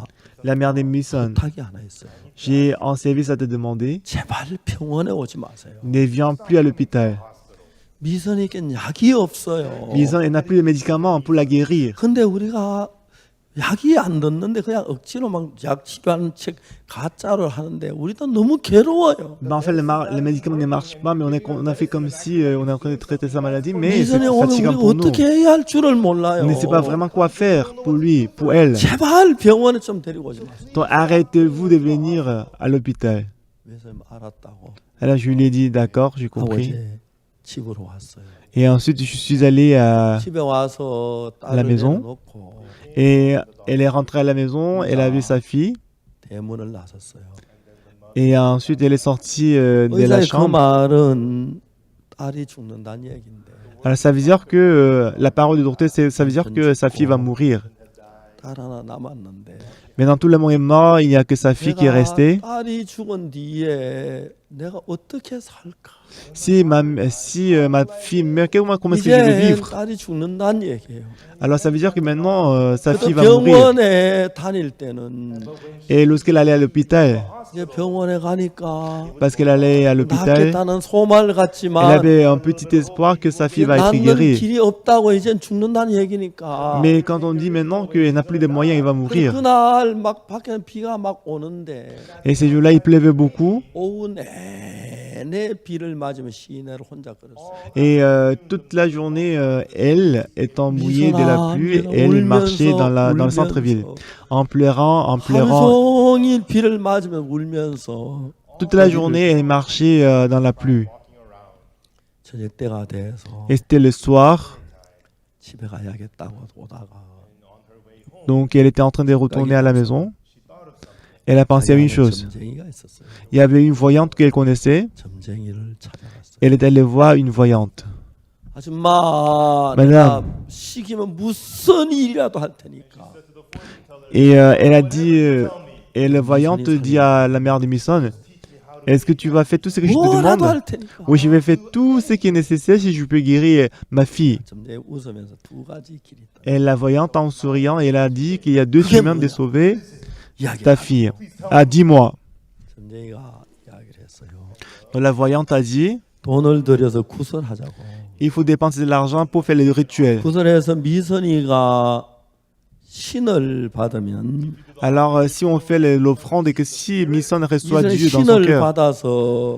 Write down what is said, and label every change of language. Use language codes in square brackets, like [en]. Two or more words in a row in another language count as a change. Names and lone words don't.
[fr] la mère de Misson, [ko] 부탁이 하나 있어요. [fr] j'ai un service à te demander. [ko] 제발 병원에 오지 마세요. [fr] Ne viens plus à l'hôpital. [ko] 미선이겐 약이 없어요. [fr] Misson, elle n'a plus de médicaments pour la guérir. [ko] 근데 우리가 약이 안 듣는데 그냥 억지로 막 약 치료하는 책 가짜를 하는데 우리도 너무 괴로워요. [fr] Ben, en fait, les médicaments ne marchent pas, mais on a fait comme si on est en train de traiter sa maladie, mais c'est [ko] 미선이 오면 [fr] fatigant [ko] 우리가 [fr] pour nous. [ko] 어떻게 해야 할 줄을 몰라요. [fr] On ne sait pas vraiment quoi faire pour lui, pour elle. [ko] 제발 병원에 좀 데리고 오지 마세요. [fr] Donc arrêtez-vous de venir à l'hôpital. [ko] 그래서 알았다고 [fr] Alors je lui ai dit d'accord, j'ai [ko] 하고 [fr] compris. [ko] 이제 집으로 왔어요. [fr] Et ensuite je suis allé à... [ko] 집에 와서 [fr] la [ko] 딸을 [fr] maison. [ko] 내놓고 [fr] Et elle est rentrée à la maison, elle a vu sa fille. [ko] 대문을 나섰어요. [fr] Et ensuite elle est sortie de la [ko] 의사의 그 [fr] chambre. [ko] 말은 딸이 죽는다는 얘기인데 [fr] Alors ça veut dire que la parole du docteur, ça veut dire que sa fille va mourir. [ko] 딸 하나 남았는데 [fr] Maintenant tout le monde est mort, il n'y a que sa fille qui est restée. [ko] 딸이 죽은 뒤에 내가 어떻게 살까? [fr] Si ma fille meurt, comment est-ce que je vais [ko] 이제 [fr] vivre? [ko] 딸이 죽는다는 얘기예요. [fr] Alors ça veut dire que maintenant sa [ko] 그래도 [fr] fille va mourir. [ko] 병원에 다닐 때는 [fr] Et lorsqu'elle allait à l'hôpital, [ko] 이제 병원에 가니까 [fr] parce qu'elle allait à l'hôpital, [ko] 낫겠다는 소말 [fr] elle [ko] 같지만 [fr] avait un petit espoir que sa fille va être [ko] 낫는 [fr] guérie. [ko] 길이 없다고 이젠 죽는다는 얘기니까. [fr] Mais quand on dit maintenant qu'elle n'a plus de moyens, elle va mourir. [ko] 그날 막 밖에 비가 막 오는데 [fr] Et ces jours-là, il pleuvait beaucoup. [ko] 오후 내내 비를 맞으며 시내를 혼자 걸었어요. [fr] Et toute la journée, elle, étant mouillée de la pluie, elle marchait dans le centre-ville, en pleurant, en [ko] 하루 [fr] pleurant. [ko] 종일 비를 맞으며 울면서 [fr] Toute la journée, elle marchait dans la pluie. [ko] 저녁 때가 돼서 [fr] Et c'était le soir, [ko] 집에 가야겠다고 오다가 [fr] donc elle était en train de retourner à la maison. Elle a pensé à une chose. [ko] 점쟁이가 있었어요. [fr] Il y avait une voyante qu'elle connaissait. [ko] 점쟁이를 찾아갔어요. [fr] Elle est allée voir une voyante. [ko] 아줌마, [fr] Madame. [ko] 내가 시키면 무슨 일이라도 할 테니까. [fr] Et elle a dit, et la voyante dit à la mère de Misson, est-ce que tu vas faire tout ce que je te [ko] 뭐라도 [fr] demande? [ko] 할 테니까. [fr] Oui, je vais faire tout ce qui est nécessaire si je peux guérir ma fille. [ko] 점쟁이 웃으면서 두 가지 길이 있다. [fr] Et la voyante, en souriant, elle a dit qu'il y a deux chemins de sauver [ko] 이야기를 [fr] ta fille. Ah, dis-moi. [ko] 점쟁이가 이야기를 했어요. [fr] Donc, la voyante a dit, [ko] 돈을 들여서 구설하자고. [fr] il faut dépenser de l'argent pour faire le rituel. [ko] 구설해서 미선이가 신을 받으면 [fr] Alors, si on fait l'offrande et que si Misson reçoit [ko] 미선이 [fr] Dieu dans son [ko] 신을 [fr] cœur, [ko] 받아서